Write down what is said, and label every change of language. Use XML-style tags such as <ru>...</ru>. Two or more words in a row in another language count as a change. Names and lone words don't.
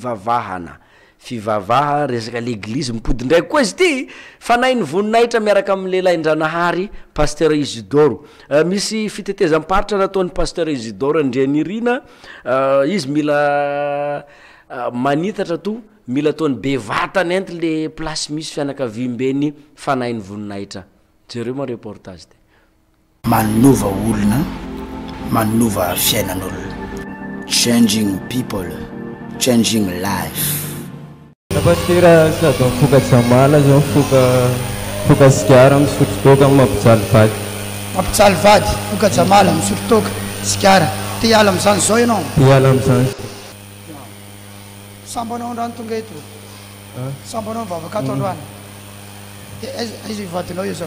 <mg>fivavaha resaka l'église mipody ndraiky koa izy ty fanainy voninahitra miaraka amin'ny lehilahy Ndranahary pasteur Isidoro misy fitetezam-paritra nataon'ny pasteur Isidoro andrianirina izy mila manitatra to mila ataony bevatany enty</mg> <fr>le place</fr> <mg>misy fianakavimbeny fanainy voninahitra jereo ma reportage ty manova olona manova fiainan'olona</mg> <en>changing people changing life</en> <mg>Nabatera sady mifoka jamala zao mifoka sikara misotro toka mampijaly vady mampijaly vady foka jamala misotro toka sikara ty hiala am'izany zao ianao hiala am'izany sambanao andrano tonga eto sambanao mivavaka ato androany aiza vadinao io zao</mg>